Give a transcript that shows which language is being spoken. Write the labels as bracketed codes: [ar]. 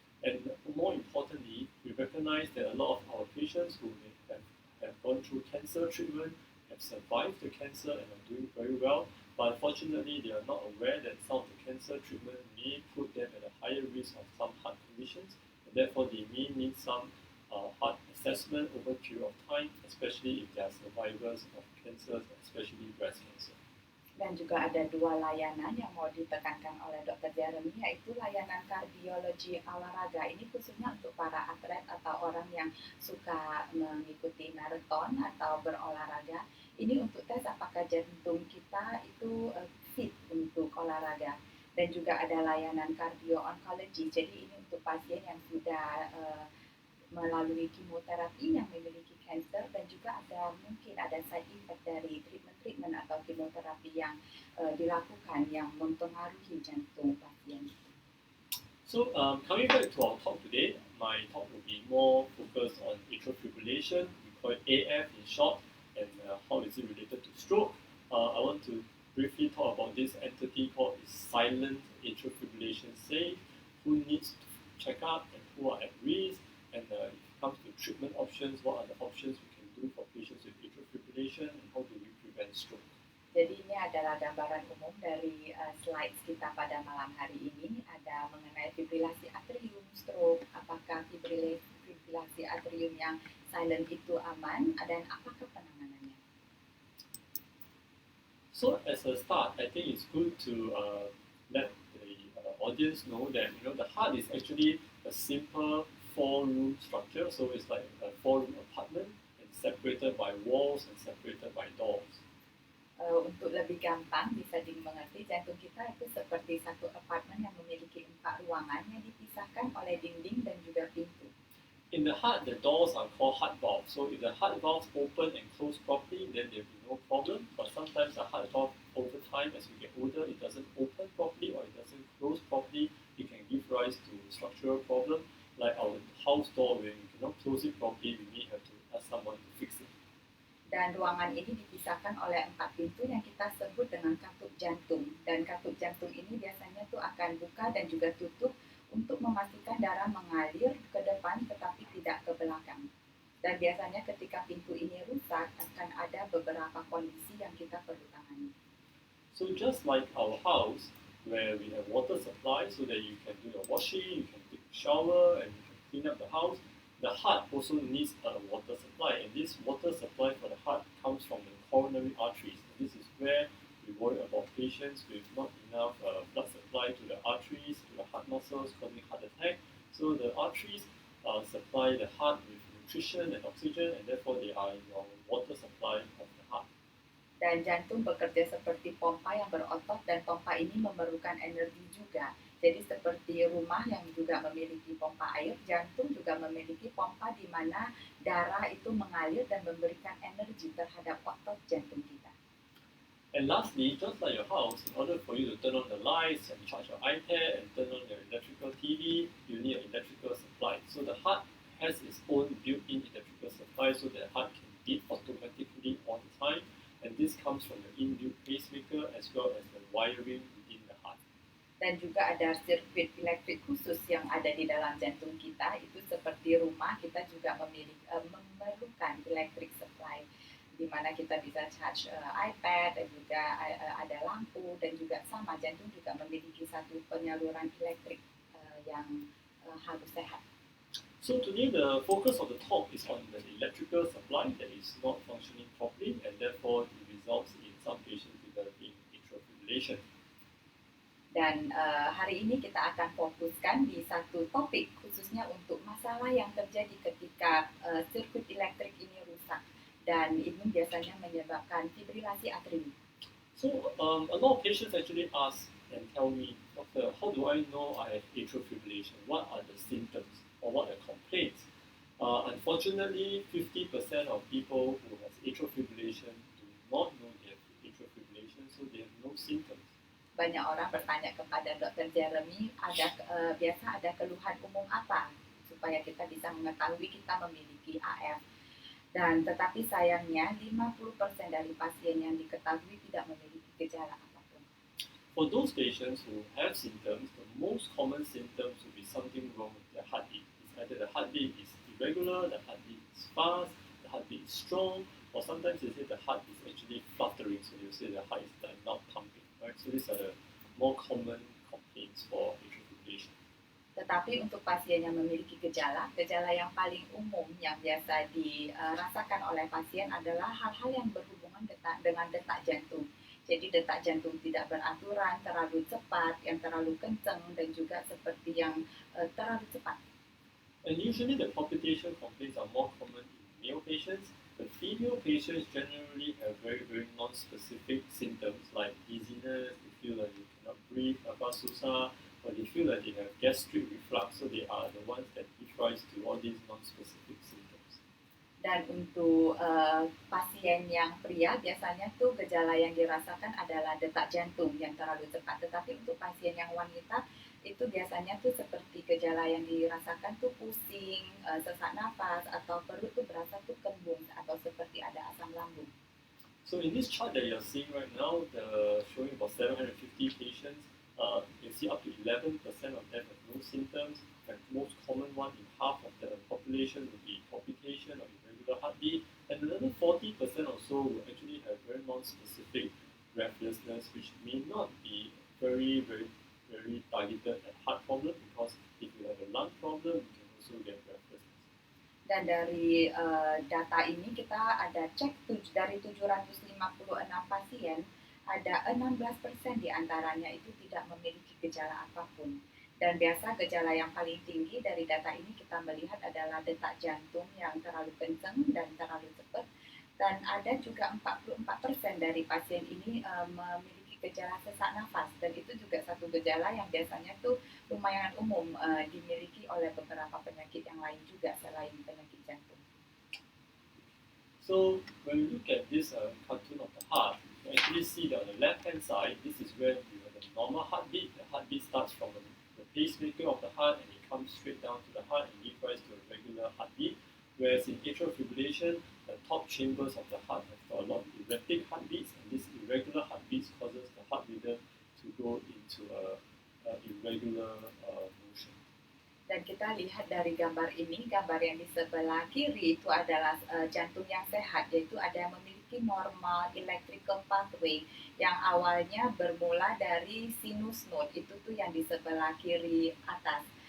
[en] And more importantly, we recognize that a lot of our patients who have gone through cancer treatment have survived the cancer and are doing very well, but unfortunately they are not aware that some of the cancer treatment may put them at a higher risk of some heart conditions, and therefore they may need some heart assessment over a period of time, especially if they are survivors of cancers, especially breast cancer. [id] Dan juga ada dua layanan yang mau ditekankan oleh Dr. Jeremy, yaitu layanan kardiologi olahraga. Ini khususnya untuk para atlet atau orang yang suka mengikuti maraton atau berolahraga. Ini untuk tes apakah jantung kita itu fit untuk olahraga. Dan juga ada layanan cardio-oncology. Jadi ini untuk pasien yang sudah melalui kemoterapi yang memiliki kanker, dan juga mungkin ada [en] side effect [id] dari treatment atau kemoterapi yang dilakukan yang mempengaruhi jantung pasien. [en] So coming back to our talk today, my talk will be more focused on atrial fibrillation, we call it AF in short, and how is it related to stroke. I want to briefly talk about this entity called silent atrial fibrillation safe, who needs to check up and who are at risk. And if it comes to treatment options, what are the options we can do for patients with atrial fibrillation, and how do we prevent stroke? [id] Jadi ini adalah gambaran umum dari slides kita pada malam hari ini. Ada mengenai fibrilasi atrium, stroke, apakah fibrilasi atrium yang silent itu aman, dan apakah penanganannya. [en] So as a start, I think it's good to let the audience know that the heart is actually a simple 4-room structure, so it's like a 4-room apartment and separated by walls and separated by doors. [id] Untuk lebih gampang bisa dimengerti, jantung kita itu seperti satu apartemen yang memiliki 4 ruangan yang dipisahkan oleh dinding dan juga pintu. [en] In the heart, the doors are called heart valves. So if the heart valves open and close properly, then there will be no problem. But sometimes the heart valve, over time, as we get older, it doesn't open properly or it doesn't close properly. It can give rise to structural problem. Like our house door, when we cannot close it properly, we may have to ask someone to fix it. [id] Dan ruangan ini dipisahkan oleh 4 pintu yang kita sebut dengan katup jantung. Dan katup jantung ini biasanya tuh akan buka dan juga tutup untuk memastikan darah mengalir ke depan tetapi tidak ke belakang. Dan biasanya ketika pintu ini rusak akan ada beberapa kondisi yang kita perlu tangani. [en] So just like our house, where we have water supply so that you can do your washing, you can take a shower, and you can clean up the house, the heart also needs a water supply, and this water supply for the heart comes from the coronary arteries. And this is where we worry about patients with not enough blood supply to the arteries, to the heart muscles, causing heart attack. So the arteries supply the heart with nutrition and oxygen, and therefore they are your water supply of the heart. [id] Dan jantung bekerja seperti pompa yang berotot, dan pompa ini memerlukan energi juga. Jadi seperti rumah yang juga memiliki pompa air, jantung juga memiliki pompa di mana darah itu mengalir dan memberikan energi terhadap otot jantung kita. [en] And lastly, just like your house, in order for you to turn on the lights and charge your iPad and turn on your electrical TV, you need an electrical supply. So the heart has its own built-in electrical supply so that the heart can beat automatically all the time. And this comes from the inbuilt pacemaker as well as the wiring within the heart. [id] Dan juga ada sirkuit elektrik khusus yang ada di dalam jantung kita. Itu seperti rumah, kita juga memerlukan [en] electric supply. [id] di mana kita bisa charge iPad dan juga ada lampu, dan juga sama jantung juga memiliki satu penyaluran elektrik yang harus sehat. [en] So today the focus of the talk is on the electrical supply that is not functioning properly, and therefore it results in some patients developing atrial fibrillation. [id] Dan hari ini kita akan fokuskan di satu topik khususnya untuk masalah yang terjadi ketika sirkuit elektrik ini rusak, dan ini biasanya menyebabkan fibrilasi atrium. [en] So a lot of patients actually ask and tell me, Doctor, how do I know I have atrial fibrillation? What are the symptoms or what are the complaints? Unfortunately, 50% of people who have atrial fibrillation do not know they have atrial fibrillation, so they have no symptoms. [id] Banyak orang bertanya kepada Dokter Jeremy, biasa ada keluhan umum apa supaya kita bisa mengetahui kita memiliki AF. Dan tetapi sayangnya 50% dari pasien yang diketahui tidak memiliki gejala apapun. [en] For those patients who have symptoms, the most common symptoms will be something wrong with their heartbeat. It's either the heartbeat is irregular, the heartbeat is fast, the heartbeat is strong, or sometimes they say the heart is actually fluttering, so they say the heart is not pumping. Right? So these are the more common complaints for atrial fibrillation. [id] Tetapi untuk pasien yang memiliki gejala yang paling umum yang biasa dirasakan oleh pasien adalah hal-hal yang berhubungan dengan detak jantung. Jadi detak jantung tidak beraturan, terlalu cepat, yang terlalu kencang, dan juga seperti yang terlalu cepat. [en] And usually the palpitation complaints are more common in male patients. The female patients generally have very, very non-specific symptoms like dizziness, they feel like they cannot breathe, [id] susah, [en] or they feel that they have gastric reflux, so they are the ones that give rise to all these non-specific symptoms. [id] Dan untuk pasien yang pria biasanya tuh gejala yang dirasakan adalah detak jantung yang terlalu cepat. Tetapi untuk pasien yang wanita itu biasanya tuh seperti gejala yang dirasakan tuh pusing, sesak nafas, atau perut tuh berasa tuh kembung atau seperti ada asam lambung. [en] So in this chart that you're seeing right now, showing about 750 patients, you can see up to 11% of them have no symptoms, and the most common one in half of the population would be palpitation or irregular heartbeat, and another 40% or so will actually have very non-specific breathlessness, which may not be very targeted at heart problem, because if you have a lung problem, you can also get breathlessness. [id] Dan dari data ini kita ada cek dari 756 pasien, ada 16% diantaranya itu tidak memiliki gejala apapun. Dan biasa gejala yang paling tinggi dari data ini kita melihat adalah detak jantung yang terlalu kencang dan terlalu cepat. Dan ada juga 44% dari pasien ini memiliki gejala sesak nafas, dan itu juga satu gejala yang biasanya tuh lumayan umum dimiliki oleh beberapa penyakit yang lain juga selain penyakit jantung. [en] So when we look at this cartoon of the heart, you actually see that on the left-hand side, this is where you have the normal heartbeat. The heartbeat starts from the pacemaker of the heart, and it comes straight down to the heart and gives rise to a regular heartbeat. Whereas in atrial fibrillation, the top chambers of the heart have got a lot of erratic heartbeats, and these irregular heartbeats causes the heart rhythm to go into a irregular motion. [id] Dan kita lihat dari gambar ini, gambar yang di sebelah kiri itu adalah jantung yang sehat, yaitu ada yang memiliki [en] normal electrical pathway [id] yang awalnya bermula dari sinus node, itu tuh yang di sebelah kiri atas.